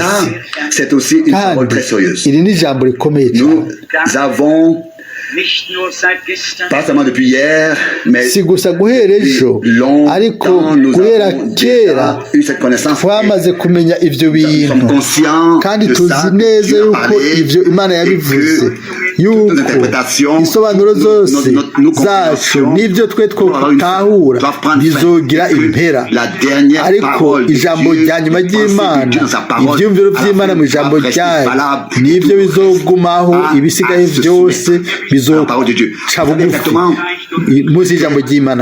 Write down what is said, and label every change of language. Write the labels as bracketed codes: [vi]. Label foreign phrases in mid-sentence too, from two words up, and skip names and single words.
[rw] Kandi iri ni ijambo rikomeye cyane. [fr] Pas seulement depuis hier, mais [rw] si gusa guhera ejo, ariko guhera kera twamaze kumenya ibyo bintu, [rn] kandi tuzi neza yuko ibyo Imana yabivuze, yuko isobanuro zose zacu n'ibyo twe twotahura bizogira impera, ariko ijambo rya nyuma ry'Imana, ibyumviro by'Imana mu ijambo ryayo nibyo bizogumaho, ibisigaye byose bizoca bugufi munsi y'ijambo ry'Imana.